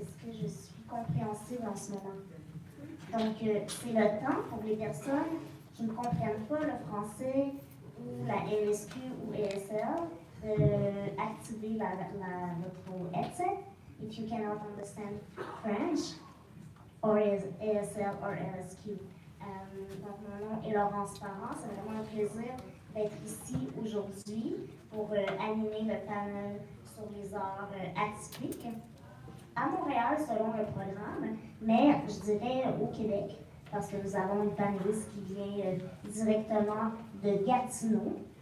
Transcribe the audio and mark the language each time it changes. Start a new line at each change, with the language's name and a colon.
French: Est-ce que je suis compréhensible en ce moment? Donc, c'est le temps pour les personnes qui ne comprennent pas le français ou la LSQ ou ESL d'activer votre headset.
English: If you cannot understand French or ESL or LSQ.
French: Donc, mon nom est Laurence Parent. C'est vraiment un plaisir d'être ici aujourd'hui pour animer le panel sur les arts atypiques à Montréal selon le programme, mais je dirais au Québec, parce que nous avons une panéliste qui vient directement de Gatineau.